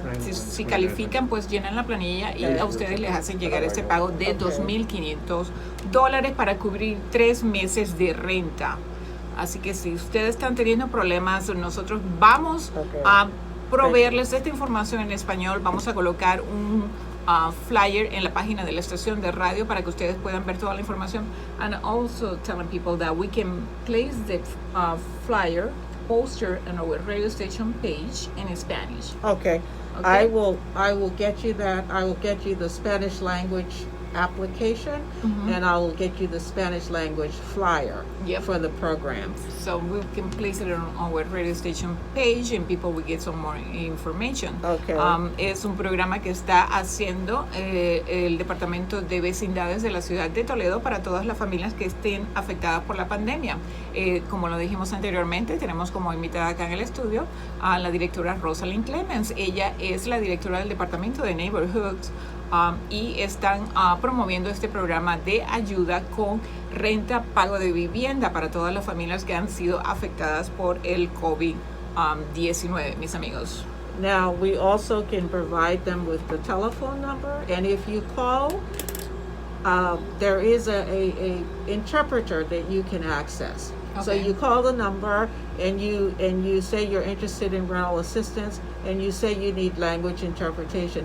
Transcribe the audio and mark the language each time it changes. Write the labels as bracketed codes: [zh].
[es] Si califican, pues llenan la planilla y a ustedes les hacen llegar este pago de $2,500 para cubrir 3 meses de renta. Así que si ustedes están teniendo problemas, nosotros vamos a proveerles esta información en español. Vamos a colocar un flyer en la página de la estación de radio para que ustedes puedan ver toda la información. [en] And also telling people that we can place the flyer poster on our radio station page in Spanish. Okay. I will get you that. I will get you the Spanish language application, and I will get you the Spanish language flyer for the program. So we can place it on our radio station page and people will get some more information. Okay. [es] Es un programa que está haciendo el Departamento de Vecindades de la ciudad de Toledo para todas las familias que estén afectadas por la pandemia. Como lo dijimos anteriormente, tenemos como invitada acá en el estudio a la directora Rosalyn Clemens. Ella es la directora del Departamento de Neighborhoods. Y están promoviendo este programa de ayuda con renta, pago de vivienda para todas las familias que han sido afectadas por el COVID-19, mis amigos. [en] Now, we also can provide them with the telephone number, and if you call, there is a interpreter that you can access. Okay. So you call the number and you say you're interested in rental assistance, and you say you need language interpretation.